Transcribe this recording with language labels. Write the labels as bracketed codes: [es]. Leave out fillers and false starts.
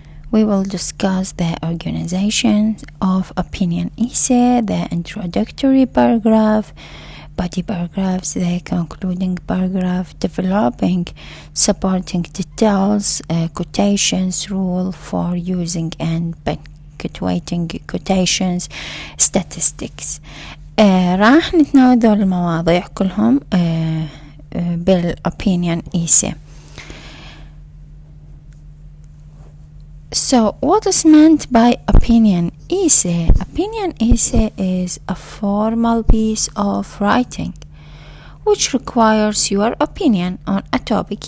[en] We will discuss the organization of opinion essay, the introductory paragraph, body paragraphs, the concluding paragraph, developing supporting details, quotations, rule for using and punctuating quotations, statistics. [ar] راح نتناول دول المواضيع كلهم بالopinion essay. [en] So what is meant by opinion essay? Opinion essay is a formal piece of writing which requires your opinion on a topic.